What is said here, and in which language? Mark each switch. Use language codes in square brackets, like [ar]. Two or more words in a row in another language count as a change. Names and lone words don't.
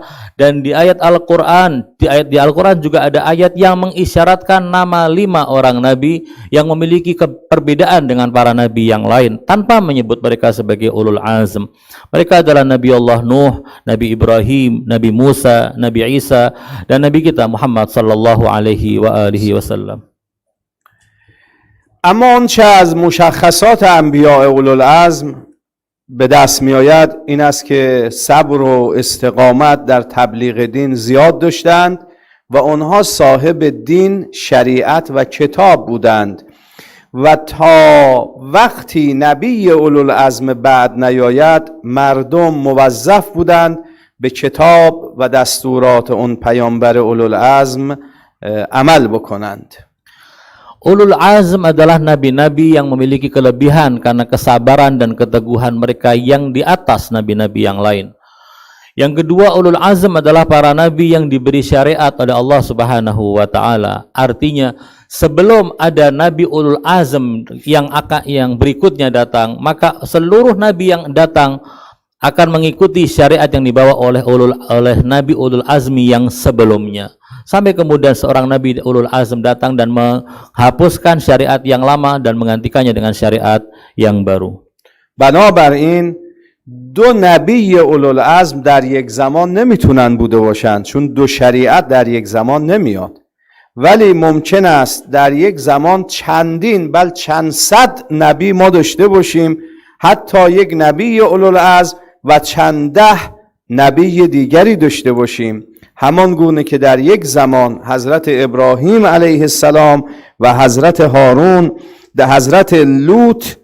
[id] Dan di ayat Al-Quran, di Al-Quran juga ada ayat yang mengisyaratkan nama 5 orang nabi yang memiliki perbedaan dengan para nabi yang lain tanpa menyebut mereka sebagai [ar] أولو العزم. [id] Mereka adalah Nabi Allah Nuh, Nabi Ibrahim, Nabi Musa, Nabi Isa, dan Nabi kita Muhammad [ar] صلى الله عليه وآله وسلم. [fa] اما آنچه از مشخصات انبیاء اولوالعزم به دست می آید این است که صبر و استقامت در تبلیغ دین زیاد داشتند و آنها صاحب دین، شریعت و کتاب بودند و تا وقتی نبی اولوالعزم بعد نیاید مردم موظف بودند به کتاب و دستورات اون پیامبر اولوالعزم عمل بکنند. [ar] أولو العزم [id] adalah nabi-nabi yang memiliki kelebihan karena kesabaran dan keteguhan mereka yang di atas nabi-nabi yang lain. Yang kedua, [ar] أولو العزم [id] adalah para nabi yang diberi syariat oleh Allah [ar] سبحانه وتعالى. [id] Artinya, sebelum ada nabi [ar] أولو العزم [id] yang berikutnya datang, maka seluruh nabi yang datang akan mengikuti syariat yang dibawa oleh nabi [ar] أولي العزم [id] yang sebelumnya. Sampai kemudian seorang nabi [ar] أولو العزم [id] datang dan menghapuskan syariat yang lama dan menggantikannya dengan syariat yang baru. [fa] بنابراین دو نبی اولول عزم در یک زمان نمیتونن بوده باشند چون دو شریعت در یک زمان نمیاد، ولی ممکن است در یک زمان چندین بل چند صد نبی ما داشته باشیم، حتی یک نبی اولول عزم و چند ده نبی دیگری داشته باشیم، همان گونه که در یک زمان حضرت ابراهیم [ar] علیه السلام [fa] و حضرت هارون در حضرت لوط